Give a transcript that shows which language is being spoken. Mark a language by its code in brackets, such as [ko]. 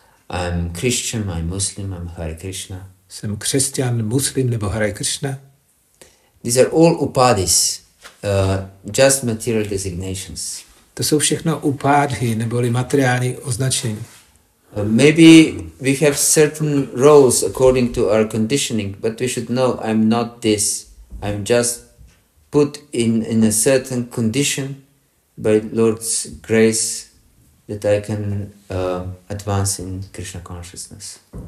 [en] I'm Christian, I'm Muslim, I'm Hare Krishna. [cs] Jsem křesťan, muslim nebo Hare Krishna. [en] These are all upadhis, just material designations. [cs] To jsou všechno upádhy neboli materiální označení. [en] Maybe we have certain roles according to our conditioning, but we should know I'm not this. I'm just put in a certain condition by Lord's grace that I can advance in Krishna consciousness.